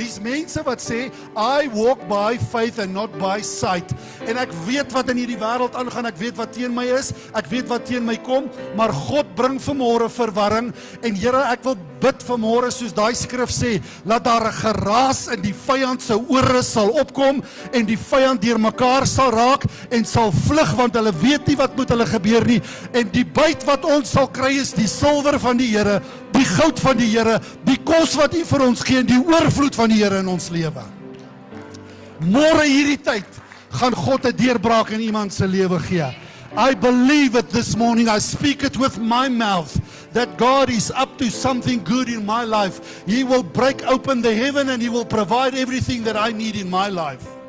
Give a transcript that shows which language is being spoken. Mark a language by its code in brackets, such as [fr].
[af] Hier's mense wat sê [en] I walk by faith and not by sight. [af] En ek weet wat in hierdie wêreld aangaan, ek weet wat teen my is, ek weet wat teen my kom, maar God bring vanmôre verwarring en Here, ek wil bid vanmôre soos daai skrif sê, laat daar 'n geraas in die vyand se ore sal opkom en die vyand deurmekaar sal raak en sal vlug want hulle weet nie wat met hulle gebeur nie en die byt wat ons sal kry is die silwer van die Here, die goud van die Here, die kos wat U vir ons gee en die oorvloed van die Here in ons lewe. Môre hierdie tyd gaan God 'n deurbraak in iemand se lewe gee. [en] I believe it this morning. I speak it with my mouth that God is up to something good in my life. He will break open the heaven and He will provide everything that I need in my life.